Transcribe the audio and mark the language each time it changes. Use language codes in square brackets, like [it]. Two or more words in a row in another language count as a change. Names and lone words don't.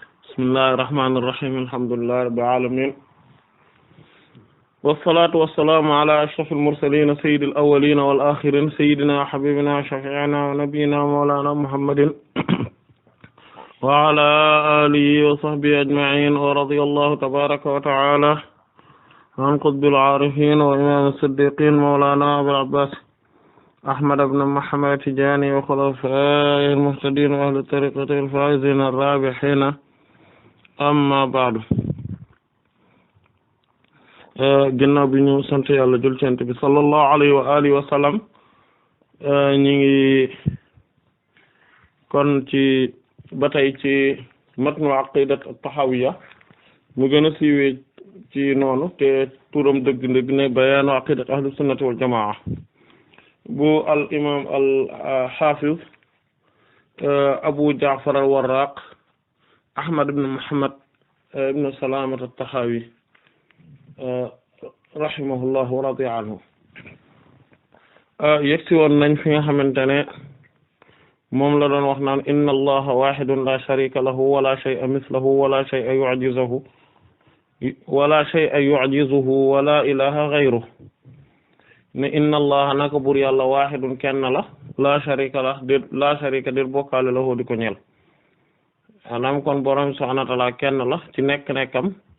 [ar] بسم الله الرحمن الرحيم الحمد لله رب العالمين والصلاة والسلام على أشرف المرسلين سيد الأولين وال الآخرين سيدنا وحبيبنا وشفيعنا ونبينا مولانا محمد وعلى آله وصحبه أجمعين ورضي الله تبارك وتعالى عن قطب العارفين وإمام الصديقين مولانا أبو العباس أحمد بن محمد التجاني وخلفاء المهتدين وأهل الطريقة الفائزين الرابحين أما بعد [wo] ginnaaw bi ñu sant yàlla jul cent bi [ar] صلى الله عليه وآله وسلم [wo] ñi ngi kon ci ba tey ci matnu aqidat at-tahawiyya mu gën a siiwee ci noonu te turam dëgg-dëgg ne bayaanu aqidat ahlu sunnati wal jamaa bu [ar] الإمام الحافظ [wo] abu ja'far al warraq ahmad ibn muhammad ibn salamat at-tahawi [ar] رحمه الله ورضي عنه [wo] yegsi woon nañ fi nga xamante ne moom la doon wax naan [ar] إن الله واحد لا شريك له ولا شيء مثله ولا شيء يعجزه ولا إله غيره [wo] ne [ar] إن الله [wo] naka bur yàlla wahidun kenn [ar] لا شريك [wo] la [ar] لا شريك [wo] dir bokkaale lahu di ko ñeel maanaam kon borom [ar] سبحانه وتعالى [wo] kenn la ci nekk-nekkam